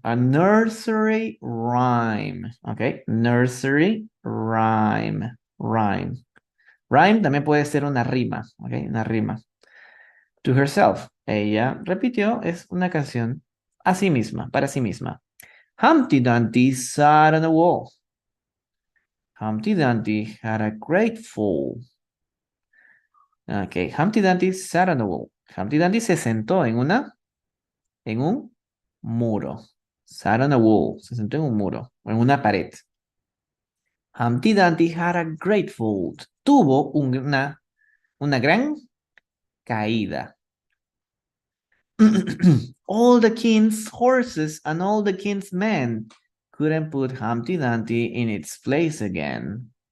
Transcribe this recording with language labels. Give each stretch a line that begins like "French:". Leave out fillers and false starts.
English: A nursery rhyme. Ok. Nursery rhyme. Rhyme.
Spanish: Rhyme también puede ser una rima. Ok. Una rima.
English: To herself.
Spanish: Ella repitió, es una canción a sí misma, para sí misma.
English: Humpty Dumpty sat on a wall. Humpty Dumpty had a great fall. Ok, Humpty Dumpty sat on a wall.
Spanish: Humpty Dumpty se sentó en un muro.
English: Sat on a wall.
Spanish: Se sentó en un muro, o en una pared.
English: Humpty Dumpty had a great fall.
Spanish: Tuvo una gran caída.
English: All the king's horses and all the king's men couldn't put Humpty Dumpty in its place again.